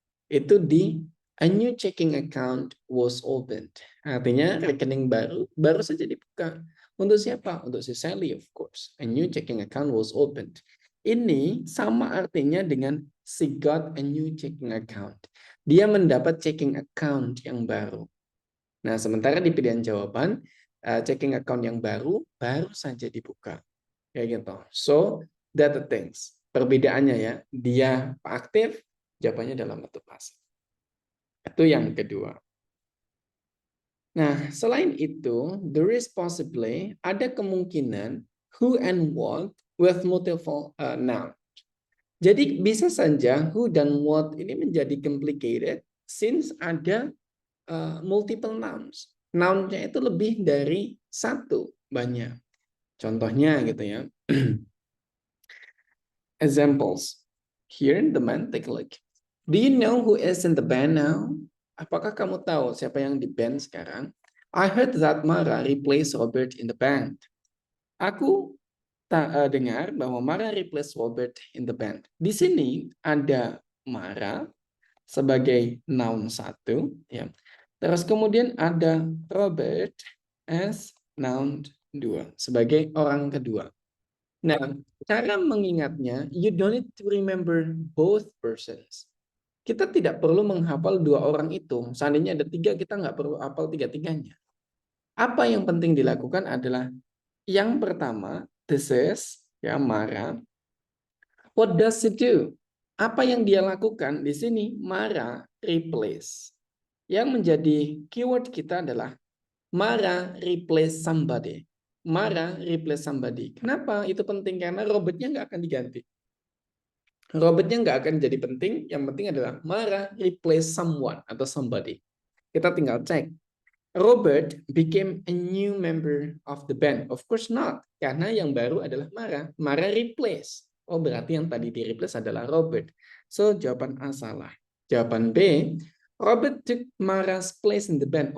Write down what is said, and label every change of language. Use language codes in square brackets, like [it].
[en] Itu di a new checking account was opened. [id] Artinya rekening baru saja dibuka. Untuk siapa? Untuk si Sally, [en] of course. A new checking account was opened. Ini sama artinya dengan she got a new checking account. [id] Dia mendapat checking account yang baru. Nah, sementara di pilihan jawaban, checking account yang baru saja dibuka. Kayak gitu. [en] So, that the things. [id] Perbedaannya ya, dia aktif, jawabannya dalam bentuk pasif. Itu yang kedua. Nah, selain itu, [en] there is possibly [id] ada kemungkinan [en] who and what with multiple noun. [id] Jadi bisa saja who dan what ini menjadi complicated since ada multiple nouns. Noun-nya itu lebih dari satu, banyak. Contohnya gitu ya. [en] Examples. Here in the band, take a look. Do you know who is in the band now? [id] Apakah kamu tahu siapa yang di band sekarang? [en] I heard that Mara replaced Robert in the band. [id] Aku dengar bahwa Mara [en] replaced Robert in the band. [id] Di sini ada Mara sebagai noun 1, ya. Terus kemudian ada Robert as noun 2 sebagai orang kedua. Nah, cara mengingatnya, [en] you don't need to remember both persons. [id] Kita tidak perlu menghafal dua orang itu. Seandainya ada 3, kita nggak perlu hafal 3-tiganya. Apa yang penting dilakukan adalah yang pertama, this is, ya, Mara. [en] What does she do? [id] Apa yang dia lakukan di sini? Mara replace. Yang menjadi keyword kita adalah [en] Mara replace somebody. Mara replace somebody. [id] Kenapa? Itu penting karena Robertnya nggak akan diganti. Robertnya nggak akan jadi penting. Yang penting adalah [en] Mara replace someone [id] atau somebody. Kita tinggal cek. [en] Robert became a new member of the band. Of course not. [id] Karena yang baru adalah Mara. Mara replace. Oh, berarti yang tadi di replace adalah Robert. So, jawaban A salah. Jawaban B, [en] Robert took Mara's place in the band.